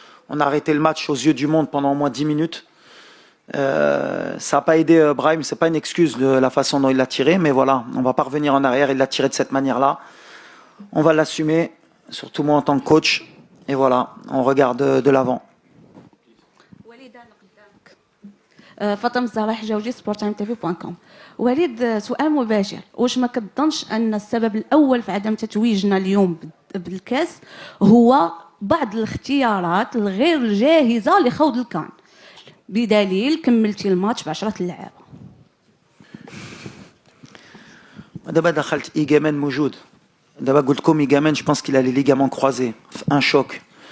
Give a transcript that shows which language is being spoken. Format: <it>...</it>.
<fr>On a arrêté le match aux yeux du monde pendant au moins 10 minutes. Ça n'a pas aidé Brahim, c'est pas une excuse de la façon dont il l'a tiré, mais voilà, on va pas revenir en arrière, il l'a tiré de cette manière-là. On va l'assumer, surtout moi en tant que coach, et voilà, on regarde de l'avant.</fr> <ar>فاطمه الزهراء حجاوجي sportimetv.com. وليد سؤال مباشر، واش ما كتظنش ان السبب الاول في عدم تتويجنا اليوم بالكاس هو بعض الاختيارات الغير جاهزه لخوض الكان، بدليل كملتي الماتش ب10 لعابه؟ دابا دخلت إيجامان موجود. دابا قلت لكم إيجامان,</ar> <fr>je pense qu'il a les ligaments croisés, un choc.</fr>